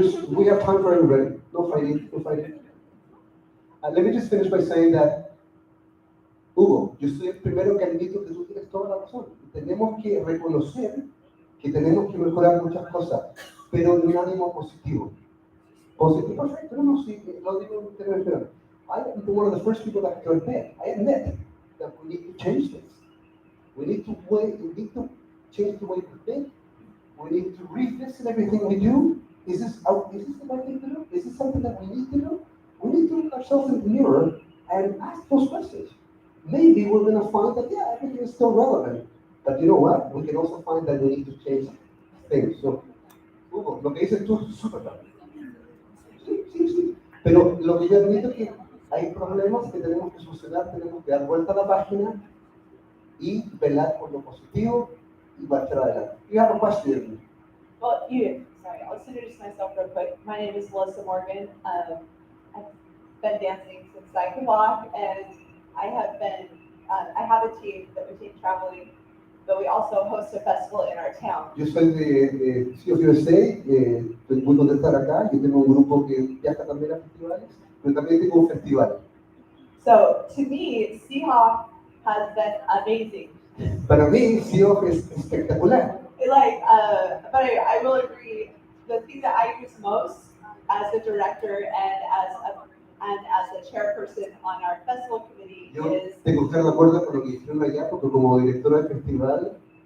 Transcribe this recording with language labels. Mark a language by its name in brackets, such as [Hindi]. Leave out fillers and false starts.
[English] We have time for everybody. No fighting, no fighting. Let me just finish by saying that, [Spanish] Hugo, yo soy el primero que admito que tú tienes toda la razón. Tenemos que reconocer que tenemos que mejorar muchas cosas, pero en un ánimo positivo. Positivo, perfecto, no, sí, lo digo en términos generales. [English] I am one of the first people that go ahead. I admit that we need to change things. We need to change the way we think. We need to revisit everything we do. Is this the right thing to do? Is this something that we need to do? We need to look ourselves in the mirror and ask those questions. Maybe we're going to find that, yeah, everything is still relevant. But you know what? We can also find that we need to change things. [Spanish] So, Hugo, lo que dices tú es súper claro. Sí. Pero lo que yo admito es que hay problemas que tenemos que solucionar, tenemos que dar vuelta a la página y velar por lo positivo y marchar adelante. [English] You have a question. Well, sorry, I'll just introduce myself real quick. My name is Melissa Morgan. I've been dancing since I could walk, and I have a team that we take traveling, but we also host a festival in our town. [Spanish] Yo soy de CIO-USA, estoy muy contento de estar acá. Yo tengo un grupo que viaja también a festivales, pero también tengo un festival. [English] So, to me, Seahawk has been amazing. [Spanish] Para mí, CIO es espectacular. [English] But I will agree, the thing that I use most as a director and as a chairperson on our festival committee is, [Spanish] tengo que estar de acuerdo con lo que hicieron allá, porque como directora del festival,